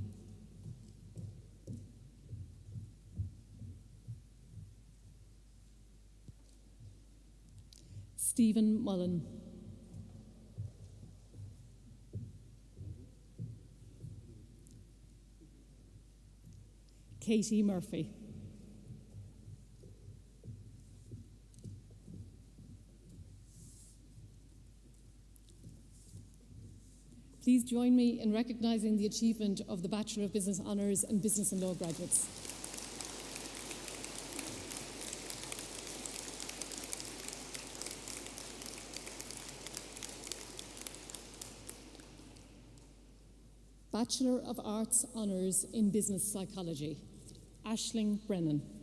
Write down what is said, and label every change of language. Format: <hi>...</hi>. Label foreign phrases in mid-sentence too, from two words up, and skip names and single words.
<en>Stephen Mullen. Katie Murphy. Please join me in recognising the achievement of the Bachelor of Business Honours and Business and Law graduates. Bachelor of Arts Honours in Business Psychology, Aisling Brennan.</en>